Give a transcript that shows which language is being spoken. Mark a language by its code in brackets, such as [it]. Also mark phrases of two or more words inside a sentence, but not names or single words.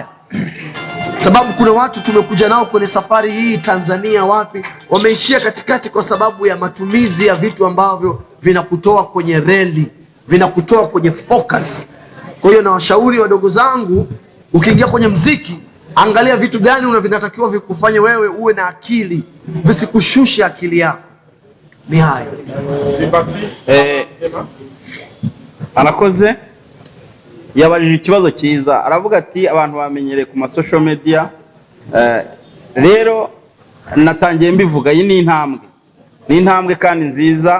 [sw] Sababu kuna watu tumekuja nao kwenye safari hii Tanzania, wapi wameishia katikati kwa sababu ya matumizi ya vitu ambavyo vinakutoa kwenye reli, vinakutoa kwenye focus. Kwa hiyo na washauri wadogo zangu, ukiingia kwenye mziki, angalia vitu gani vinatakiwa vikufanye wewe uwe na akili, visikushushe akili yako. Ni hayo. [rw] Arakoze yabajije ikibazo cyiza, aravuga ati abantu bamenyereye ku ma [en] social media. [rw] Rero natangiye mbivuga, iyi ni intambwe kandi nziza.